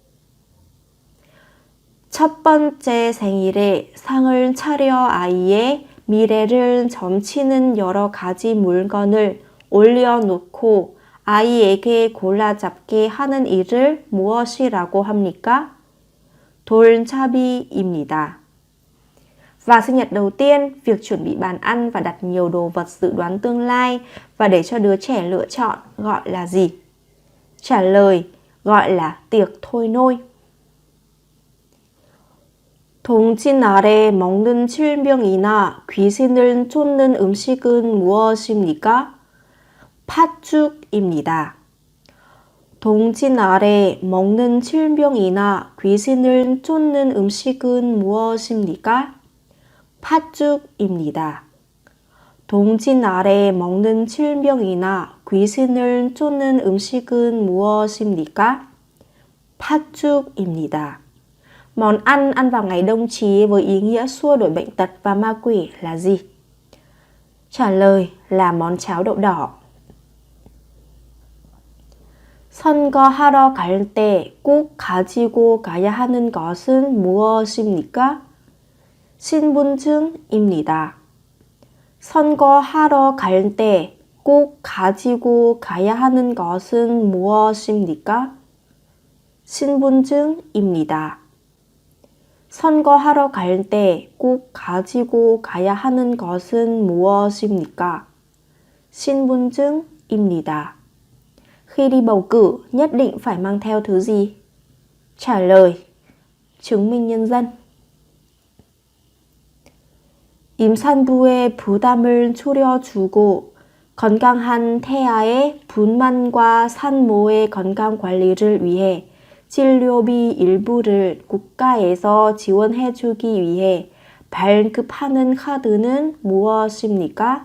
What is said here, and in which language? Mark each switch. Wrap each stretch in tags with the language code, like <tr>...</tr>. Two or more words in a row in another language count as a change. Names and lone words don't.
<ko>첫 번째 생일에 상을 차려 아이의 미래를 점치는 여러 가지 물건을 올려놓고 아이에게 골라잡게 하는 일을 무엇이라고 합니까? 돌잡이입니다.</ko> <vi>Và sinh nhật đầu tiên, việc chuẩn bị bàn ăn và đặt nhiều đồ vật dự đoán tương lai và để cho đứa trẻ lựa chọn gọi là gì? Trả lời gọi là tiệc thôi nôi.</vi> <ko>동짓날에 먹는 질병이나 귀신을 쫓는 음식은 무엇입니까? 팥죽입니다. 동짓날에 먹는 질병이나 귀신을 쫓는 음식은 무엇입니까? 팥죽입니다. 동짓날에 먹는 질병이나 귀신을 쫓는 음식은 무엇입니까? 팥죽입니다.</ko> <vi>Món ăn ăn vào ngày đông chí với ý nghĩa xua đuổi bệnh tật và ma quỷ là gì? Trả lời là món cháo đậu đỏ.</vi> <ko>선거하러 갈 때 꼭 가지고 가야 하는 것은 무엇입니까? 신분증입니다. 선거하러 갈 때 꼭 가지고 가야 하는 것은 무엇입니까? 신분증입니다. 선거하러 갈 때 꼭 가지고 가야 하는 것은 무엇입니까? 신분증입니다.</ko> <vi>Khi đi bầu cử, nhất định phải mang theo thứ gì? Trả lời, chứng minh nhân dân.</vi> <ko>임산부의 부담을 줄여주고 건강한 태아의 분만과 산모의 건강 관리를 위해 진료비 일부를 국가에서 지원해주기 위해 발급하는 카드는 무엇입니까?</ko>